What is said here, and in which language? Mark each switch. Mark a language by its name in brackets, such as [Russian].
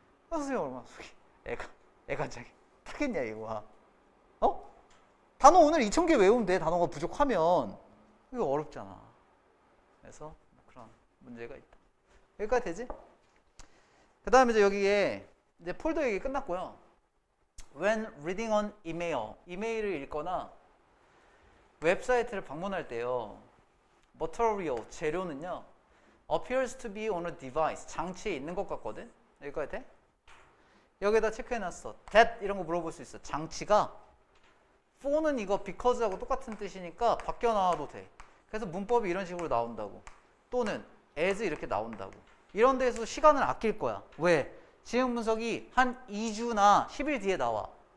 [Korean] 선생님 얼마나 속이 애가 자기 타겠냐 이거. 단어 오늘 2000개 외우면 돼. 단어가 부족하면. 이거 어렵잖아. 그래서 그런 문제가 있다. 여기까지 되지? 그 다음에 이제 여기에 이제 폴더 얘기 끝났고요. [English] When reading on email, [Korean] 이메일을 읽거나 웹사이트를 방문할 때요, [English] material, [Korean] 재료는요, [English] appears to be on a device, [Korean] 장치에 있는 것 같거든? 여기까지 돼? 여기다 체크해놨어. that 이런 거 물어볼 수 있어. 장치가 for는 이거 because하고 똑같은 뜻이니까 바뀌어 나와도 돼. 그래서 문법이 이런 식으로 나온다고. 또는 as 이렇게 나온다고. 이런 데서 시간을 아낄 거야. 왜? 지형 분석이 한 2주나 10일 뒤에 나와.